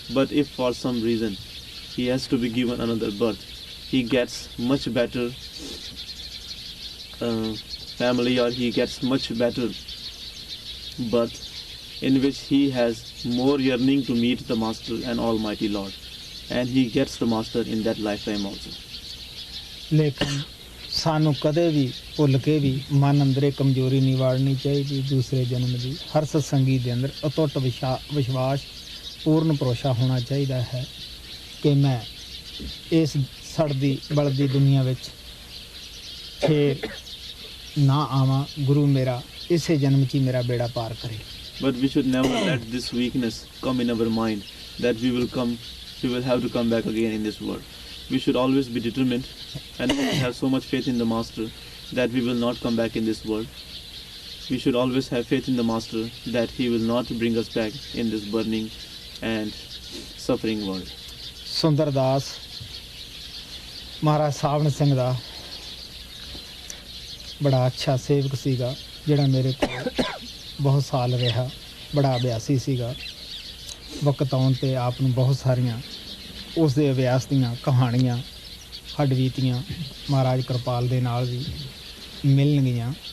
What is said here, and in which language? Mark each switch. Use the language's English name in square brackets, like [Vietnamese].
[English] But if for some reason he has to be given another birth, he gets much better family, or he gets much better birth in which he has more yearning to meet the Master and Almighty Lord, and he gets the Master in that lifetime also. [Punjabi] ਲੇਕਿਨ ਸਾਨੂੰ ਕਦੇ ਵੀ ਭੁੱਲ ਕੇ ਵੀ ਮਨ ਅੰਦਰ ਇਹ ਕਮਜ਼ੋਰੀ ਨਹੀਂ ਵਾੜਨੀ ਚਾਹੀਦੀ ਦੂਸਰੇ ਜਨਮ ਦੀ। ਹਰ ਸਤਸੰਗੀ ਦੇ ਅੰਦਰ ਅਟੁੱਟ ਵਿਸ਼ਵਾਸ ਪੂਰਨ ਭਰੋਸਾ ਹੋਣਾ ਚਾਹੀਦਾ ਹੈ ਕਿ ਮੈਂ ਇਸ ਸੜਦੀ ਬਲਦੀ ਦੁਨੀਆ ਵਿੱਚ ਫੇਰ ਨਾ ਆਵਾਂ। ਗੁਰੂ ਮੇਰਾ ਇਸੇ ਜਨਮ 'ਚ ਹੀ ਮੇਰਾ ਬੇੜਾ ਪਾਰ ਕਰੇ। [English] But we should never let this weakness come in our mind that we will have to come back again in this world. We should always be determined and have so much faith in the Master that we will not come back in this world. We should always have faith in the Master that he will not bring us back in this burning and suffering world. [Punjabi] Sundardas ਮਹਾਰਾਜ ਸਾਵਣ ਸਿੰਘ ਦਾ ਬੜਾ ਅੱਛਾ ਸੇਵਕ ਸੀਗਾ ਜਿਹੜਾ ਮੇਰੇ ਕੋਲ ਬਹੁਤ ਸਾਲ ਰਿਹਾ। ਬੜਾ ਅਭਿਆਸੀ ਸੀਗਾ। ਵਕਤ ਆਉਣ 'ਤੇ ਆਪ ਨੂੰ ਬਹੁਤ ਸਾਰੀਆਂ ਉਸ ਦੇ ਅਭਿਆਸ ਦੀਆਂ ਕਹਾਣੀਆਂ ਹੱਡਬੀਤੀਆਂ ਮਹਾਰਾਜ ਕਿਰਪਾਲ ਦੇ ਨਾਲ ਵੀ ਮਿਲਣਗੀਆਂ।